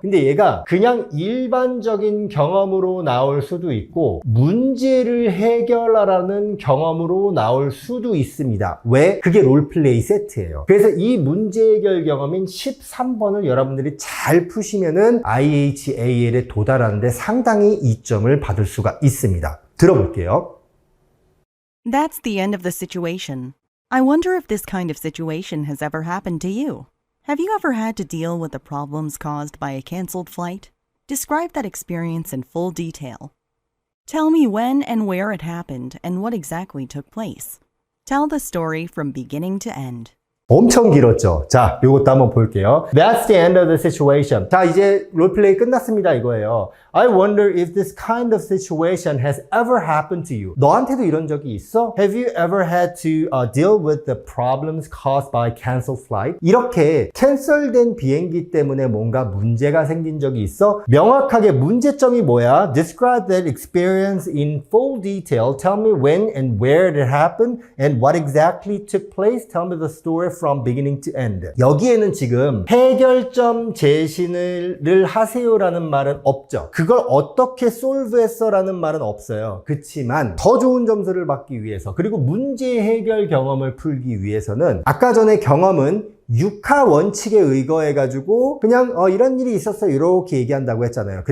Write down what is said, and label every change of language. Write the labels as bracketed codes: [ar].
[ko] 근데 얘가 그냥 일반적인 경험으로 나올 수도 있고 문제를 해결하라는 경험으로 나올 수도 있습니다. 왜? 그게 롤플레이 세트예요. 그래서 이 문제 해결 경험인 13번을 여러분들이 잘 푸시면은 IHAL에 도달하는데 상당히 이점을 받을 수가 있습니다. 들어볼게요. [en] That's the end of the situation. I wonder if this kind of situation has ever happened to you. Have you ever had to deal with the problems caused by a canceled flight? Describe that experience in full detail. Tell me when and where it happened and what exactly took place. Tell the story from beginning to end. [ko] 엄청 길었죠. 자, 요것도 한번 볼게요. [en] That's the end of the situation. [ko] 자, 이제 롤플레이 끝났습니다 이거예요. [en] I wonder if this kind of situation has ever happened to you. [ko] 너한테도 이런 적이 있어? [en] Have you ever had to deal with the problems caused by canceled flight? [ko] 이렇게 캔슬된 비행기 때문에 뭔가 문제가 생긴 적이 있어? 명확하게 문제점이 뭐야? [en] Describe that experience in full detail. Tell me when and where it happened and what exactly took place. Tell me the story from beginning to end. [ko] 여기에는 지금 해결점 제시를 하세요라는 말은 없죠. 그걸 어떻게 솔브했어 라는 말은 없어요. 그치만 더 좋은 점수를 받기 위해서 그리고 문제 해결 경험을 풀기 위해서는 아까 전에 경험은 육하 원칙에 의거해가지고 그냥 이런 일이 있었어 이렇게 얘기한다고 했잖아요.